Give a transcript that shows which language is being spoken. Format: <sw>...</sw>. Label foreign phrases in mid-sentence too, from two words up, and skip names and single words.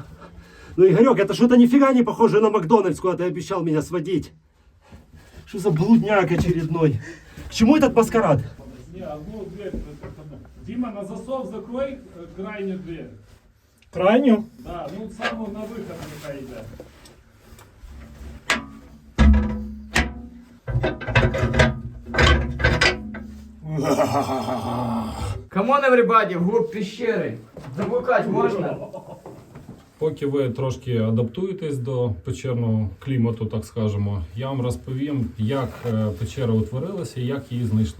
<ru>Ну, Игорек, это что-то нифига не похоже на Макдональдс, куда ты обещал меня сводить. Что за блудняк очередной? К чему этот маскарад? Не, одну дверь. Дима, на засов закрой крайнюю дверь. Крайнюю? Да, ну самую на выход</ru> <uk>нехай йде.</uk> <en>Come on, everybody,</en> <ru>вглубь пещери.</ru> <uk>Заблукать можна? Поки ви трошки адаптуєтесь до печерного клімату, так скажемо, я вам розповім, як печера утворилася і як її знайшли.</uk>